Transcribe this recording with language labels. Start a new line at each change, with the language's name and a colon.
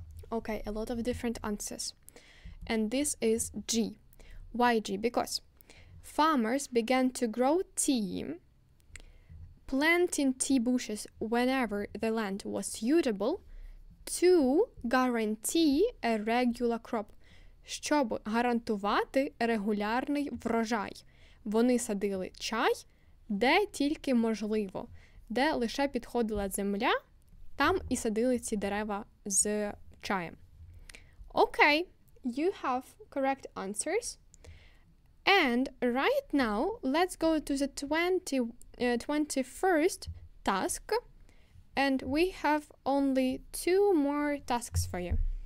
English: Okay, a lot of different answers. And this is G. Why G? Because farmers began to grow tea, planting tea bushes whenever the land was suitable to guarantee a regular crop.
Ukrainian: Щоб гарантувати регулярний врожай. Вони садили чай, де тільки можливо. Де лише підходила земля, там і садили ці дерева з чаєм.
English: Okay, you have correct answers. And right now, let's go to the 21st task. And we have only 2 more tasks for you.